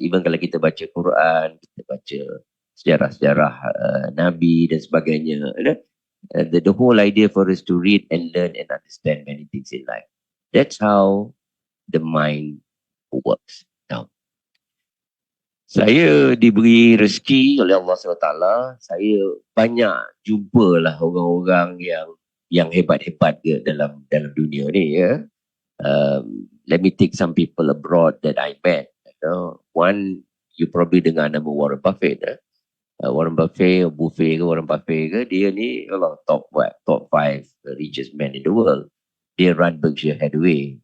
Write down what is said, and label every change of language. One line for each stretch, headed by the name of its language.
Malay: Even kalau kita baca Quran, kita baca sejarah-sejarah Nabi dan sebagainya.
English: The whole idea for us to read and learn and understand many things in life. That's how the mind works.
Malay: Now, saya diberi rezeki oleh Allah SWT. Saya banyak jumpalah orang-orang yang hebat-hebat ke dalam dunia ni ya.
English: Let me take some people abroad that I met. One, you probably
Malay: dengar nama
English: Warren Buffett. Warren Buffett, Warren Buffett
Malay: ke, dia ni
English: top 5 richest man in the world.
Malay: Dia run Berkshire Hathaway.